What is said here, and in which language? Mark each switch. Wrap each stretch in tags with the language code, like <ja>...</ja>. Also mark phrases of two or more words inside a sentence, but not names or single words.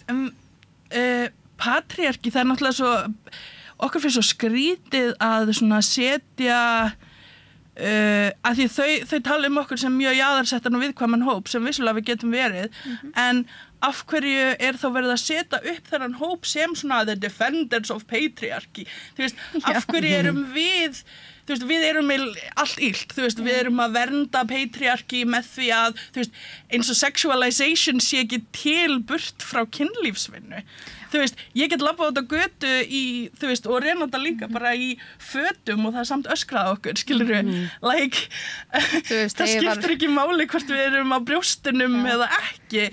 <is>Patriarki, það náttúrulega svo okkur fyrir svo skrítið að svona setja að því þau tala okkur sem mjög jaðarsettan og viðkvæman hóp sem vissulega við getum verið en af hverju þá verið að setja upp þennan hóp sem svona</is> <en>the defenders of patriarchy</en> <is>þú veist, af hverju erum við þú veist, við erum allt illt, þú veist, við erum að vernda patriarki með því að, þú veist, eins og sexualization sé ekki til burt frá kynlífsvinnu. Þú veist, ég get labbað út á götu þú veist, og Renata líka bara í fötum og það samt öskrað okkur, skilur við, það skiptir ekki máli hvort við erum á brjóstunum eða ekki.</is>